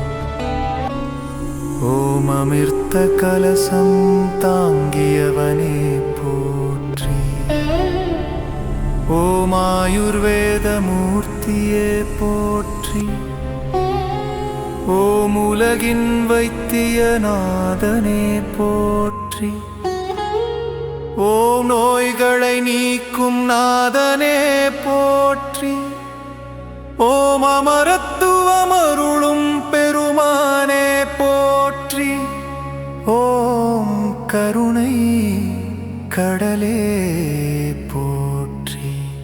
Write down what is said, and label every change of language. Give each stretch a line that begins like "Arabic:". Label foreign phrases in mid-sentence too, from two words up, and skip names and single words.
Tamil: ஓம் அமிர்தகலசம் தாங்கியவனே போற்றி ஓம் ஆயுர்வேதமூர்த்தியே போற்றி ॐ उलगिन् வைத்தியநாதனே போற்றி ஓம் நோய்களை நீக்கும் நாதனே போற்றி ஓம் அமரத்துவம் அருளும் பெருமானே போற்றி ஓம் கருணை கடலே போற்றி